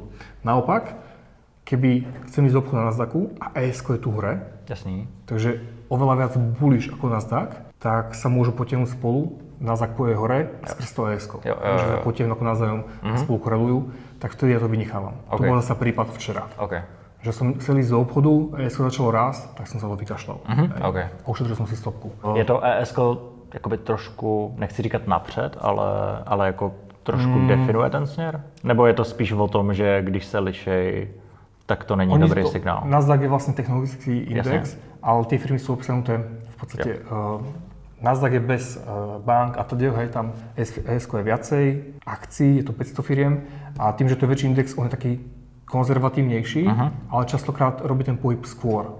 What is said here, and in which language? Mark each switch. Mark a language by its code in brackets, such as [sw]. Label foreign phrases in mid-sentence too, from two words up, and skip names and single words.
[sk] Naopak, keby chcem ísť do obchodu na Nasdaqu a ES-ko je tu hore, takže oveľa viac bullish ako Nasdaq, tak sa môžu potiahnuť spolu, Nasdaq poje hore skrz to ES-ko. Takže sa potiahnu ako navzájom a spolu korelujú, tak vtedy ja to vynechávam. To bol zase prípad včera. Že som chcel ísť do obchodu, ES-ko začalo rásť, tak som sa to vykašľal. A ušetril som si stopku. [cs] Je to ES-ko jakoby trošku, nechci říkat napřed, ale jako trošku definuje ten směr? Nebo je to spíš o tom, že když se lišej, tak to není dobrý signál? [sk] Nasdaq je vlastne technologický index, ale tie firmy sú obsahnuté v podstate... Nasdaq je bez bank a teda, hej, tam ES-ko je viacej akcií, je to 500 firiem a tým, že to je väčší index, on je taký konzervatívnejší, ale častokrát robí ten pohyb skôr.